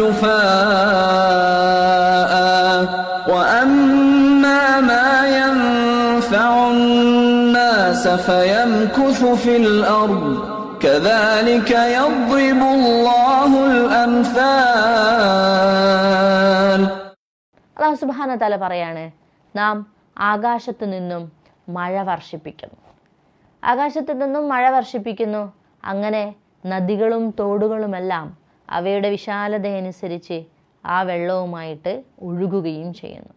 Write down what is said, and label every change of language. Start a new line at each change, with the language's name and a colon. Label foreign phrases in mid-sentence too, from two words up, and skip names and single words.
Arabic: جفاء وأما ما ينفع الناس فيمكث في الأرض كذلك يضرب الله الأمثال.
Malayalam: അല്ലാഹു
Arabic: سبحانه وتعالى
Malayalam: പറയാണ്, നാം ആകാശത്തു നിന്നും മഴ വർഷിപ്പിക്കുന്നു, ആകാശത്തു നിന്നും മഴ വർഷിപ്പിക്കുന്നു. അങ്ങനെ നദികളും തോടുകളുമെല്ലാം അവയുടെ വിശാലതയനുസരിച്ച് ആ വെള്ളവുമായിട്ട് ഒഴുകുകയും ചെയ്യുന്നു.